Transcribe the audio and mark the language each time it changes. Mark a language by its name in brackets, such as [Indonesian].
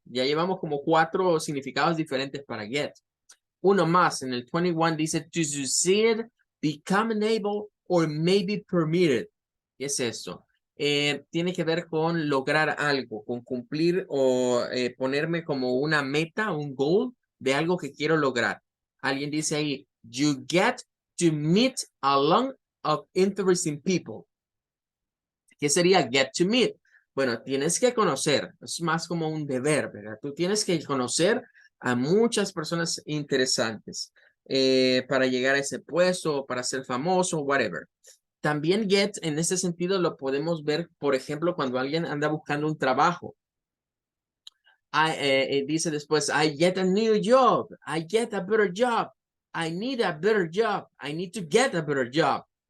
[Spanish] Ya llevamos como 4 significados diferentes para get. Uno más, en el 21 dice, [English] to succeed, become enabled, or maybe permitted. [Spanish] ¿Qué es eso? Tiene que ver con lograr algo, con cumplir o ponerme como una meta, un goal de algo que quiero lograr. Alguien dice ahí, [English] you get to meet a lot of interesting people. [Spanish] ¿Qué sería [English] get to meet? [Spanish] Bueno, tienes que conocer, es más como un deber, ¿verdad? Tú tienes que conocer a muchas personas interesantes para llegar a ese puesto, para ser famoso, whatever. También get, en ese sentido, lo podemos ver, por ejemplo, cuando alguien anda buscando un trabajo. Dice después, [English] I get a new job, I get a better job, I need a better job, I need to get a better job.